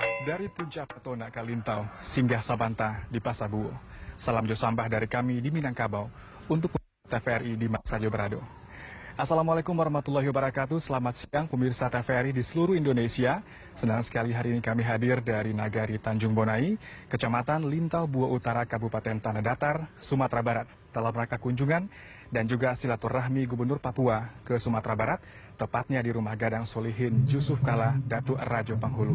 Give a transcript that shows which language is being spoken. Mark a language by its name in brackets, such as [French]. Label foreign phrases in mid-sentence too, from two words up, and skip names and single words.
[Minangkabau] Dari Puncak Petona Kalintau, singgah Sabanta di Pasabuo. Salam jo sambah dari kami di Minangkabau untuk TVRI di Maksajo Berado. [Arabic] السلام عليكم ورحمة الله وبركاته. [Indonesian] Selamat siang pemirsa TVRI di seluruh Indonesia. Senang sekali hari ini kami hadir dari Nagari Tanjung Bonai, Kecamatan Lintau Buo Utara, Kabupaten Tanah Datar, Sumatera Barat, dalam rangka kunjungan dan juga silaturahmi Gubernur Papua ke Sumatera Barat, tepatnya di Rumah Gadang Solihin Jusuf Kala, Datuk Rajo Penghulu.